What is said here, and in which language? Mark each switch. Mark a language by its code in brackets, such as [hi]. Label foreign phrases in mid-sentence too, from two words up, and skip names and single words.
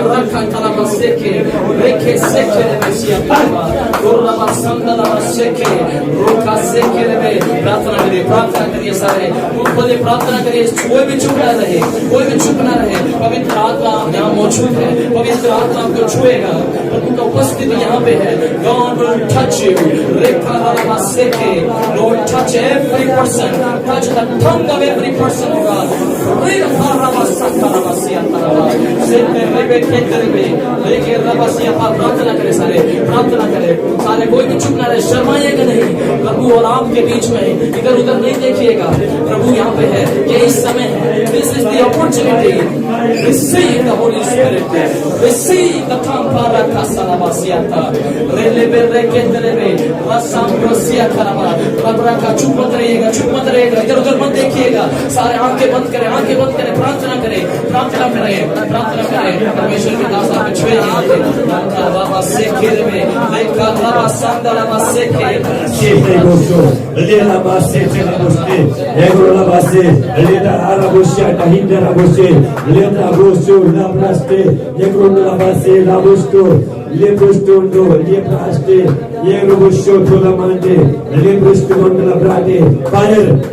[hi] रखा तलाबा सेके, रेखे सेके रे मसीहा पापा, गोरलाबा संदलाबा सेके, रोका सेके रे। प्रार्थना करिए सारे, खुद प्रार्थना करिए। कोई भी चुप ना रहे, कोई भी चुप ना रहे। पवित्र आत्मा यहाँ मौजूद है, पवित्र आत्मा आपको छुएगा, प्रभु का उपस्थिति यहाँ पे है। [en] God will touch you. रेखा तलाबा सेके, Lord touch every person, touch the tongue of every person, God. Freedom, haraba sakala siya taraba. सेके रेबे केतरे लेके रबा सिया पा। [hi] प्रार्थना करें सारे, प्रार्थना करें सारे, कोई भी चुप ना रहे, शर्माइएगा नहीं। प्रभु और आपके बीच में इधर उधर नहीं देखिएगा, प्रभु यहाँ पे है, यही समय है। [en] This is the opportunity. Receive the Holy Spirit. Receive the Tampara Kasalaba Siata. Relebe Reketelebe. Rasam Rosia Karaba. [hi] Rabra का चुप मत रहिएगा, चुप मत रहिएगा, इधर उधर मत देखिएगा। सारे आंखें बंद करें, आंखें बंद करें, प्रार्थना करें, प्रार्थना करें, प्रार्थना करें। परमेश्वर के दास आपको छुए यहाँ पे। बाबा सेके रे, लेका बाबा संदला सेके। Shete gosto, lena basse tela goste, egola basse, lena arabosia tahindera goste, lena gosto la praste, egola basse la gosto, le gosto do, le praste, ego gosto tola mande, le gosto la brate, fire.